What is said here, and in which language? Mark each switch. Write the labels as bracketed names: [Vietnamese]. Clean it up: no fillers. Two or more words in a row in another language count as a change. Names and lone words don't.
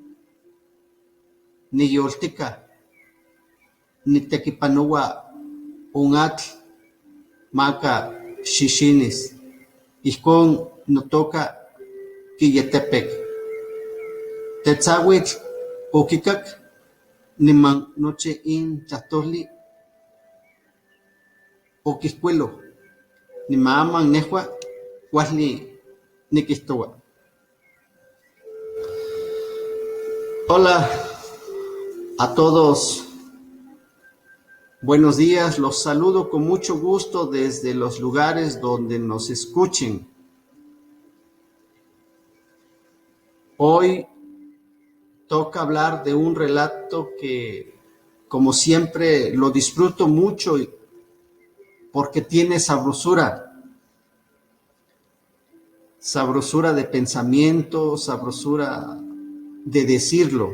[Nahuatl languages] niyoltika nitekipanoa un atl maka xixinis ijkon notoka Quilletepec. Tetzauitl okikak niman nochi in tlahtoli okihkuilo niman aman nehua kuali nikihtoua. [Spanish] Hola a todos. Buenos días, los saludo con mucho gusto desde los lugares donde nos escuchen. Hoy toca hablar de un relato que, como siempre, lo disfruto mucho porque tiene sabrosura de pensamiento, sabrosura de decirlo.